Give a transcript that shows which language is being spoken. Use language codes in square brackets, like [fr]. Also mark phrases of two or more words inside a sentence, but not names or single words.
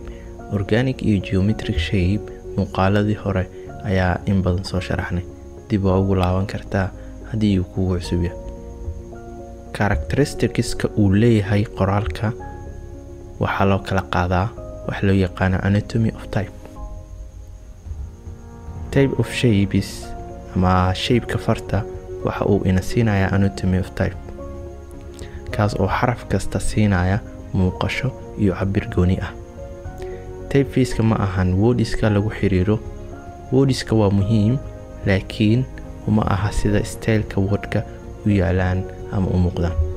[so] organic iyo [en] geometric shape [so] muuqaaladii hore ayaa in badan soo sharaxnay. dib ugu laaban kartaa haddii uu kugu cusub yahay. characteristics-ka uu leeyahay qoraalka waxaa loo kala qaadaa wax loo yaqaan [en] anatomy of type. type of shapes [so] ama shape-ka farta waxa uu ina siinayaa [en] anatomy of type, [so] kaas oo xaraf kasta siinaya muuqasho iyo cabir gooni ah. typeface ma ahan wordiska lagu xiriiro. wordiska waa muhiim laakiin uma aha sida styleka wordka u yaalaan ama u muuqdaan.